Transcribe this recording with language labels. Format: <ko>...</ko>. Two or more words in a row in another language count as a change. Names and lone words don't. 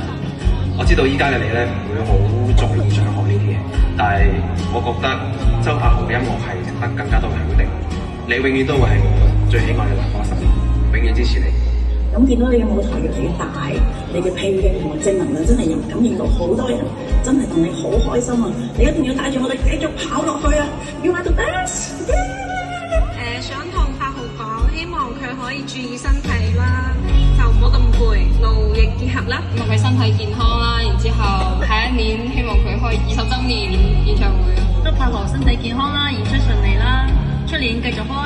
<yue>我知道依家嘅你咧唔會好在意獎項呢啲嘢，但係我覺得周柏豪嘅音樂係值得更加多嘅肯定。你永遠都會係我最喜愛嘅男歌手，永遠支持你。咁見到你嘅舞台越嚟越大，你嘅屁嘅同埋正能量真係感染到好多人，真係同你好開心啊！你一定要帶住我哋繼續跑落去啊！</yue> <en>You are the best！</en> <yue>想同柏豪講，希望佢可以注意身體啦，就唔好咁攰，勞逸結合啦。希望佢身體健康啦，然之後下一年希望佢開20週年演唱會。祝柏豪身體健康啦，演出順利啦，出年繼續開。</yue>